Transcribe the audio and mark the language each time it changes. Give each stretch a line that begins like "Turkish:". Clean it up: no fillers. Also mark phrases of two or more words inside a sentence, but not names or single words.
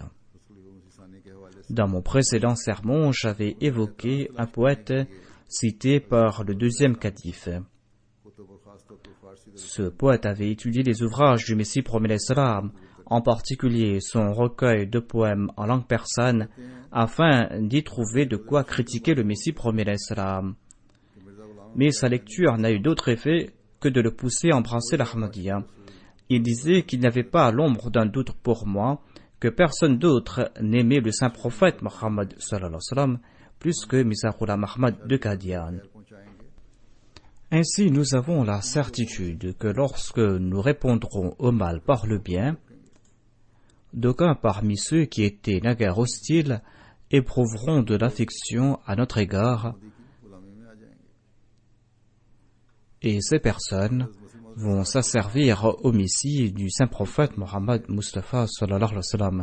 Urdu: رسول مسانی کے حوالے سے
French: Dans mon précédent sermon, j'avais évoqué un poète cité par le deuxième calife.
Urdu: کتب اور خاص طور پر فارسی
French: Ce poète avait étudié les ouvrages du Messie premier d'Islam, en particulier son recueil de poèmes en langue persane, afin d'y trouver de quoi critiquer le Messie premier d'Islam.
Urdu: کہ مرزا غلام
French: Mais sa lecture n'a eu d'autre effet que de le pousser à embrasser l'Ahmadiyya. Il disait qu'il n'y avait pas l'ombre d'un doute pour moi que personne d'autre n'aimait le saint prophète Mohammed
Arabic: صلى الله عليه وسلم
French: plus que Mirza Ghulam Ahmad de Qadian. Ainsi, nous avons la certitude que lorsque nous répondrons au mal par le bien, d'aucuns parmi ceux qui étaient naguère hostiles éprouveront de l'affection à notre égard, et ces personnes vont s'asservir au Messie du saint prophète Mohammed Mustafa
Arabic: صلى الله عليه وسلم.